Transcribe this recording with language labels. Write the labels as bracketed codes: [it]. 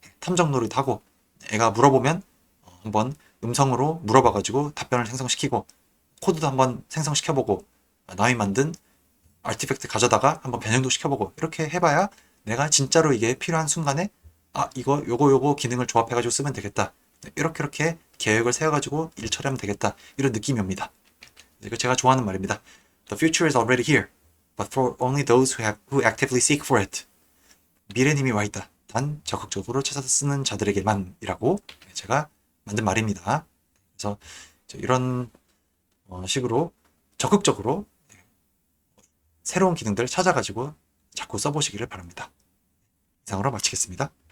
[ko] 탐정 노릇하고 애가 물어보면 한번 음성으로 물어봐가지고 답변을 생성시키고 코드도 한번 생성시켜보고 남이 만든 아티팩트 가져다가 한번 변형도 시켜보고 이렇게 해봐야 내가 진짜로 이게 필요한 순간에 요거 기능을 조합해가지고 쓰면 되겠다. 이렇게 계획을 세워가지고 일 처리하면 되겠다. 이런 느낌이 옵니다. 이거 제가 좋아하는 말입니다. [en] The future is already here, but for only those who actively seek for it. [ko] 미래는 이미 와 있다. 단 적극적으로 찾아서 쓰는 자들에게만이라고 제가 만든 말입니다. 그래서 이런 식으로 적극적으로 새로운 기능들을 찾아가지고 자꾸 써보시기를 바랍니다. 이상으로 마치겠습니다.